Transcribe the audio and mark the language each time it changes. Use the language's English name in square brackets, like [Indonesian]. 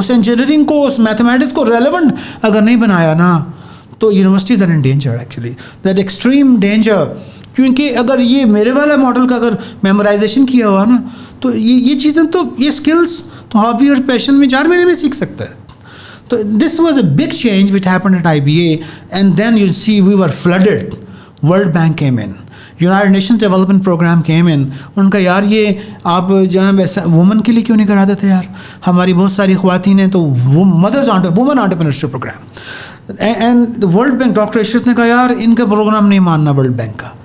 [Urdu] اس engineering کو, اس mathematics کو relevant اگر نہیں بنایا نا تو [English] Universities are in danger, actually that extreme danger. [Urdu] کیونکہ اگر یہ میرے والا ماڈل کا اگر میمورائزیشن کیا ہوا نا تو یہ چیزیں تو یہ اسکلس تو ہابی اور پیشن میں 4 مہینے میں سیکھ سکتا ہے. [English] تو this was a big change which happened at IBA, and then you see we were flooded. World Bank came in, United Nations Development Programme came in. [Urdu] ان کا یار یہ آپ جناب ایسا وومن کے لیے کیوں نہیں کرا دیتے یار, ہماری بہت ساری خواتین ہیں تو وہ mothers women entrepreneurship programme. And world bank, doctor اشرت نے کہا یار ان کا پروگرام نہیں ماننا ورلڈ بینک کا.